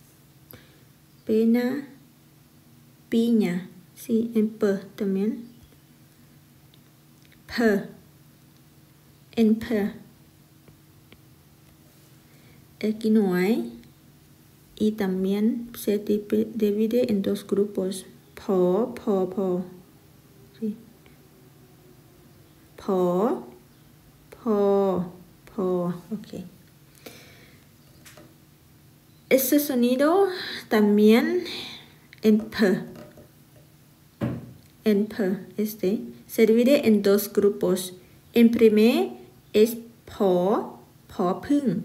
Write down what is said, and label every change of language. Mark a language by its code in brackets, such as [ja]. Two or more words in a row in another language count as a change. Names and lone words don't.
[es] Pena. Piña. Sí, en P también. P. En P. Aquí no hay. Y también se divide en dos grupos. Po, po, po. Sí. Po, po, po. Ok. Ese sonido también en P. En P, este, se divide en dos grupos. En primer es po, po พึ่ง.